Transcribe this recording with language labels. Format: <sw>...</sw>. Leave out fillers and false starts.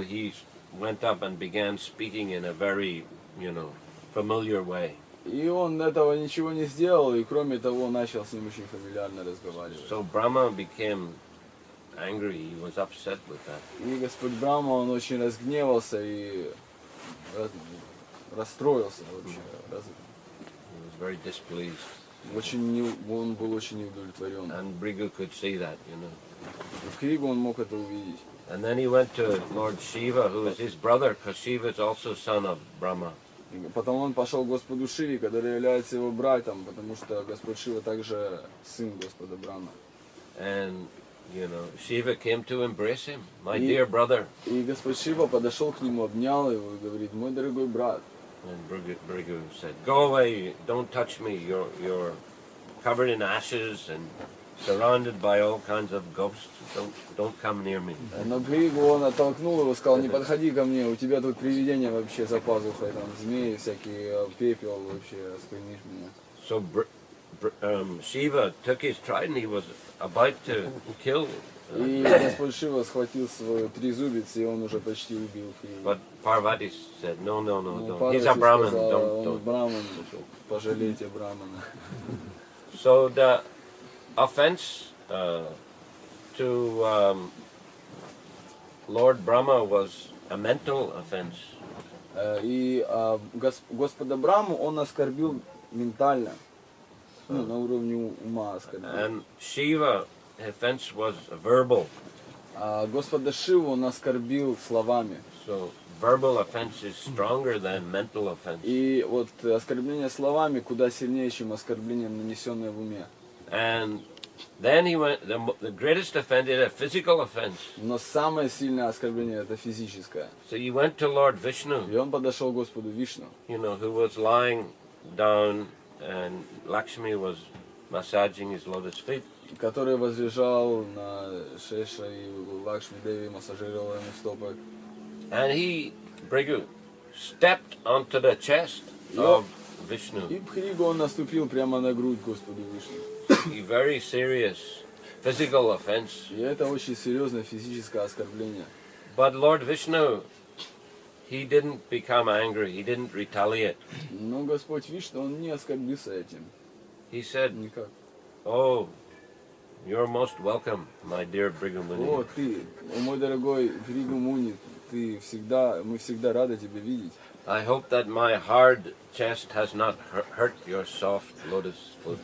<en>He went up and began speaking in a very, familiar way.</en> <ru>И он этого ничего не сделал, и кроме того начал с ним очень фамильярно разговаривать.</ru> <en>So Brahma became angry. He was upset with that.</en> <ru>И Господь Брахма, он очень разгневался и расстроился вообще.</ru> <en>He was very displeased.</en> <ru>Он был очень неудовлетворен.</ru> <en>And Bhrigu could see that,</en> <ru>И в Кригу он мог это увидеть.</ru> <en>And then he went to Lord Shiva, who is his brother, because Shiva is also son of Brahma.</en> <ru>И потом он пошел к Господу Шиве, который является его братом, потому что Господь Шива также сын Господа Брахмы.</ru> <en>And, Shiva came to embrace him, my dear brother.</en> <ru>И Господь Шива подошел к нему, обнял его и говорит: мой дорогой брат.</ru> <en>And Bhrigu said, go away, don't touch me, you're covered in ashes and surrounded by all kinds of ghosts, don't come near me.</en> <ru>Но Бригу он оттолкнул его, сказал: не подходи ко мне, у тебя тут привидения вообще за пазухой, там змеи всякие, пепел вообще, осквернишь меня.</ru> <en>So Shiva took his trident, he was about to kill.</en> <ru>И Господь Шива схватил свой трезубец, и он уже почти убил Кригу.</ru> <en>But Parvati said, no, don't.</en> <ru>Парвати</ru> <en>He's a Brahmin,</en> <ru>сказала: он</ru> <en>don't.</en> <ru>Брахман, пожалейте Брахмана.</ru> <en>So the offense to Lord Brahma was a mental offense.</en> <ru>И Господа Браму он оскорбил ментально, ну, на уровне ума оскорбил.</ru> <en>And Shiva offense was verbal.</en> <ru>А Господа Шиву он оскорбил словами.</ru> <en>So verbal offense is stronger than mental offense.</en> <ru>И вот оскорбление словами куда сильнее, чем оскорбление, нанесенное в уме.</ru> <en>And then he went, the greatest offense is a physical offense.</en> <ru>Но самое сильное оскорбление это физическое.</ru> <en>So he went to Lord Vishnu,</en> <ru>И он подошел к Господу Вишну,</ru> <en>you know, who was lying down and Lakshmi was massaging his lotus feet.</en> <ru>который возлежал на Шеша, и Лакшми Деви массажировал ему стопы.</ru> <en>And he, Brigu, stepped onto the chest of Vishnu.</en> <ru>И Бхригу он наступил прямо на грудь Господу Вишну.</ru> <en>A very serious physical offense.</en> <ru>И это очень серьезное физическое оскорбление.</ru> <en>But Lord Vishnu, he didn't become angry, he didn't retaliate.</en> <ru>Но Господь Вишну, он не оскорбился этим.</ru> <en>He said,</en> <ru>Никак.</ru> <en>"Oh, you're most welcome, my dear Brigu Muni.</en> <ru>О, ты, мой дорогой Бхригу Муни, мы всегда рады тебя видеть.</ru> <en>I hope that my hard chest has not hurt your soft lotus foot."</en>